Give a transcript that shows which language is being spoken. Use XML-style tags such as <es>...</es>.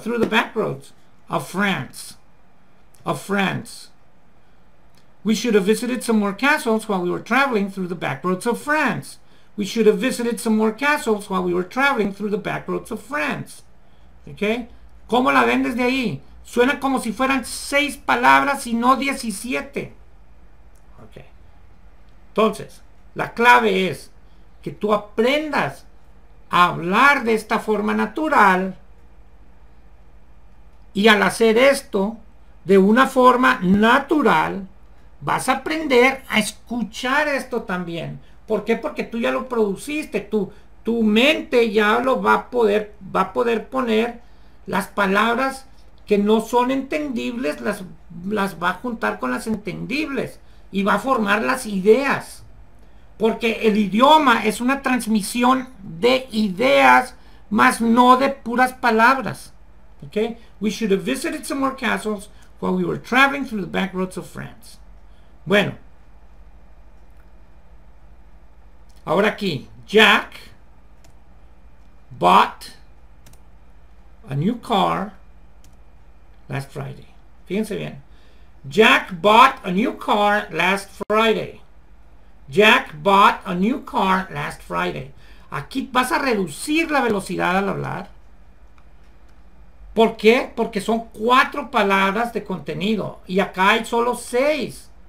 <en>Through the back roads of France. Of France. We should have visited some more castles while we were traveling through the back roads of France. We should have visited some more castles while we were traveling through the back roads of France.</en> <es>¿Ok? ¿Cómo la ven desde ahí? Suena como si fueran 6 palabras y no 17. Ok. Entonces, la clave es que tú aprendas a hablar de esta forma natural, y al hacer esto de una forma natural vas a aprender a escuchar esto también. ¿Por qué? Porque tú ya lo produciste, tu mente ya lo va a poder poner las palabras que no son entendibles, las va a juntar con las entendibles y va a formar las ideas. Porque el idioma es una transmisión de ideas, más no de puras palabras. Okay?</es> <en>We should have visited some more castles while we were traveling through the back roads of France.</en> <es>Bueno. Ahora aquí.</es> <en>Jack bought a new car last Friday.</en> <es>Fíjense bien.</es> <en>Jack bought a new car last Friday. Jack bought a new car last Friday.</en> <es>Aquí vas a reducir la velocidad al hablar. ¿Por qué? Porque son 4 palabras de contenido y acá hay solo 6.</es>